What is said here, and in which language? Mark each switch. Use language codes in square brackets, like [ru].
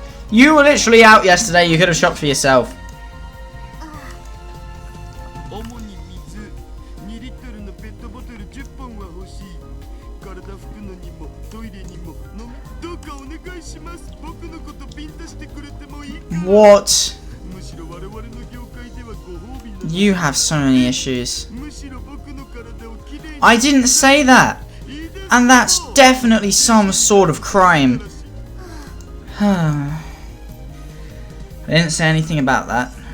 [en] You were literally out yesterday. You could have shopped for yourself. [ja] 主に水2リットルのペットボトル10本は欲しい。体拭くのにもトイレにも飲みどうかお願いします。僕のことビンタしてくれてもいいか。 [en] What? [ja] むしろ我々の業界ではご褒美なの。 [en] You have so many issues. [ja] むしろ僕の体をきれいに。 [en] I didn't say that. And that's definitely some sort of crime. I didn't say anything about that.